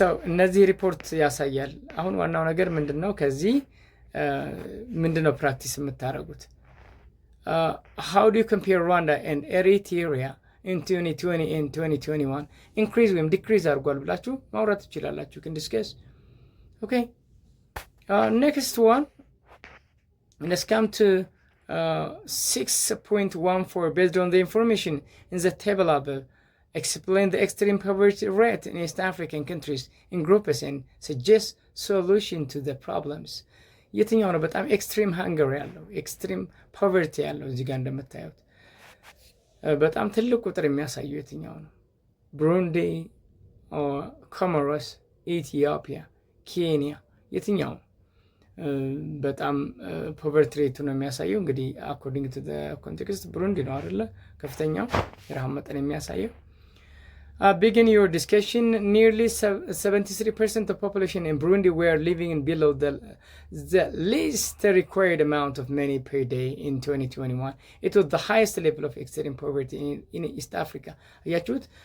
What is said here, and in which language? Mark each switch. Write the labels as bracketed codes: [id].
[am] እነዚህ ሪፖርት ያሳያል። አሁን ዋናው ነገር ምንድነው? ከዚህ ምንድነው ፕራክቲስ የምታደርጉት? [en] how do you compare Rwanda and Eritrea in 2020 and 2021 increase [am] ወይም [en] decrease [am] አድርጓል ብላችሁ ማውራት ትችላላችሁ። [en] can discuss. okay next one, let's come to 6.14 based on the information in the table above. Explain the extreme poverty rate in East African countries in groups and suggest solution to the problems. [am] የትኛው ነው በጣም ኤክስትሪም ሃንገር ያለው ኤክስትሪም ፖቨርቲ ያለው? እዚህ ጋር እንደምታዩት በጣም ትልቅ ቁጥር የሚያሳየው የትኛው ነው? ብሩንዲ፣ ኮሞሮስ፣ ኢትዮጵያ፣ ኬንያ የትኛው በጣም ፖቨርቲ ሬቱ ነው የሚያሳየው? እንግዲህ አኮርዲንግ ቱ ኮንቴክስት ብሩንዲ ነው አይደለ ከፍተኛው የረሃብ መጠን የሚያሳየው። [en] Begin your discussion. Nearly 73% of population in Burundi were living below the least required amount of money per day in 2021. It was the highest level of extreme poverty in East Africa. [am] አያችሁት?